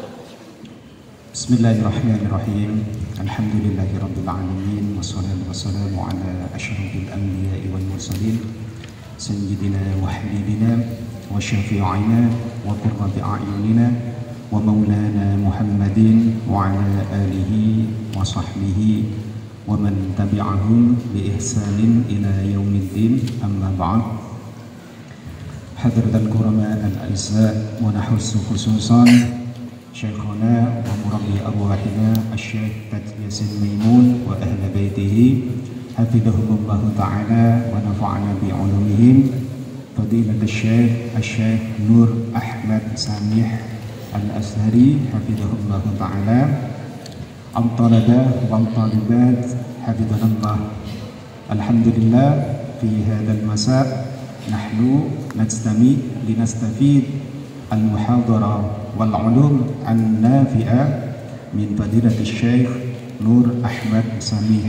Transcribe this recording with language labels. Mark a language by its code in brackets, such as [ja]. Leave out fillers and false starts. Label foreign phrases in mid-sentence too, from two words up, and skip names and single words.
[ar] بسم الله الرحمن الرحيم. الحمد لله رب العالمين والصلاة والسلام على أشرف الأنبياء والمرسلين سيدنا وحبيبنا وشفيعنا وقرة أعيننا ومولانا محمد وعلى آله وصحبه ومن تبعهم بإحسان إلى يوم الدين، أما بعد. حضرات الكرماء الأعزاء ونخص خصوصا شيخنا ومربي أرواحنا الشيخ ياسين ميمون وأهل بيته حفظهم الله تعالى ونفعنا بعلومهم فضيلة الشيخ نور أحمد سميح الأزهري حفظه الله تعالى, الطلبة والطالبات حفظنا الله. الحمد لله في هذا المساء نحن نجتمع لنستفيد المحاضرة والعلوم النافعة من فضيلة الشيخ نور أحمد سميح.